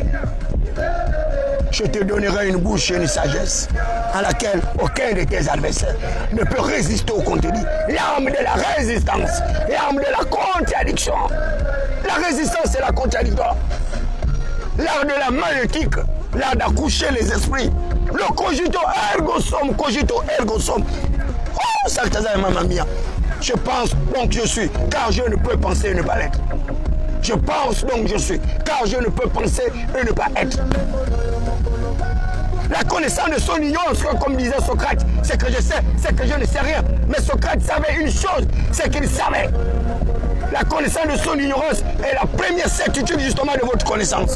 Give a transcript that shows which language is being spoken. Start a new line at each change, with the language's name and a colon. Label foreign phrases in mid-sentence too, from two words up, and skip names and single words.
French: Je te donnerai une bouche et une sagesse à laquelle aucun de tes adversaires ne peut résister au contenu. L'arme de la résistance, l'arme de la contradiction. La résistance et la contradiction. L'art de la malétique, l'art d'accoucher les esprits.
Latin: Le cogito ergo sum, cogito ergo sum.
Italian: Oh, Saltazar Mamma Mia.
French: Je pense donc je suis, car je ne peux penser et ne pas l'être. Je pense donc je suis, car je ne peux penser et ne pas être. La connaissance de son ignorance, comme disait Socrate, c'est que je sais, c'est que je ne sais rien. Mais Socrate savait une chose, c'est qu'il savait. La connaissance de son ignorance est la première certitude justement de votre connaissance.